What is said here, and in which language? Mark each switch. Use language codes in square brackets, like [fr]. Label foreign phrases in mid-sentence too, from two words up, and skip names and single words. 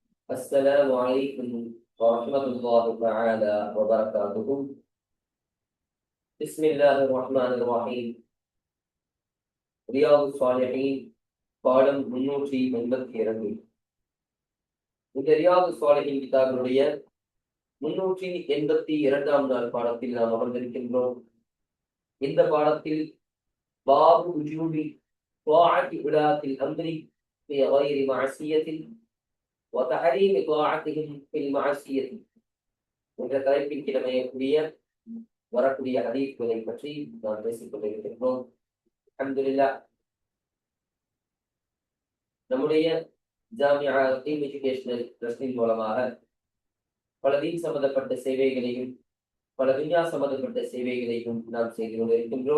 [ar] السلام عليكم ورحمة الله تعالى وبركاته. بسم الله الرحمن الرحيم. [ta] رياض الصالحين பாடம் 382. இந்த ரியாது சாலிஹின் கிதாபினுடைய 382ஆம் நாள் பாடத்தில் நாம் அமர்ந்திருக்கின்றோம். இந்த பாடத்தில் [ar] باب وجوب طاعة ولاة الأمر في غير معصية وتحريم طاعتهم في المعصية [ta] என்ற தலைப்பின் கிழமையக்கூடிய வரக்கூடிய ஹதீஸ்களை பற்றி நாம் பேசிக் கொண்டிருக்கின்றோம். அல்ஹம்துலில்லாஹ், நம்முடைய ஜாமியா டீம் எஜுகேஷனல் ட்ரஸ்டின் மூலமாக பல தீன் சம்பந்தப்பட்ட சேவைகளையும் பல துன்யா சம்பந்தப்பட்ட சேவைகளையும் நாம் செய்து கொண்டிருக்கின்றோம்.